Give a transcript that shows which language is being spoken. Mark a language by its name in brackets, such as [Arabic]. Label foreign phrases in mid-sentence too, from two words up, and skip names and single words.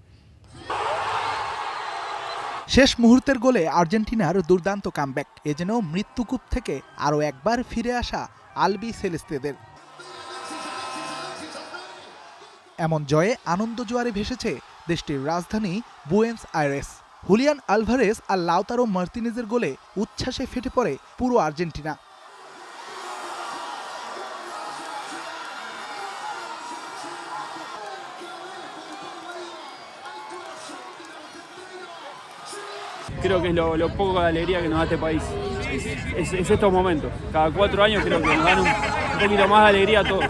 [Bangla] শেষ মুহূর্তের গোলে আর্জেন্টিনার দুর্দান্ত কামব্যাক, এ যেন মৃত্যুকূপ থেকে আরও একবার ফিরে আসা আলবি সেলেস্তেদের। এমন জয়ে আনন্দ জোয়ারে ভেসেছে দেশটির রাজধানী বুয়েন্স আইরেস। হুলিয়ান আলভারেজ আর লাউতারো মার্তিনেজের গোলে উচ্ছ্বাসে ফেটে পড়ে পুরো আর্জেন্টিনা। [Spanish] Creo que es lo poco de alegría que nos da este país. Es estos momentos. Cada 4 años creo que nos dan un poquito más de alegría a todos.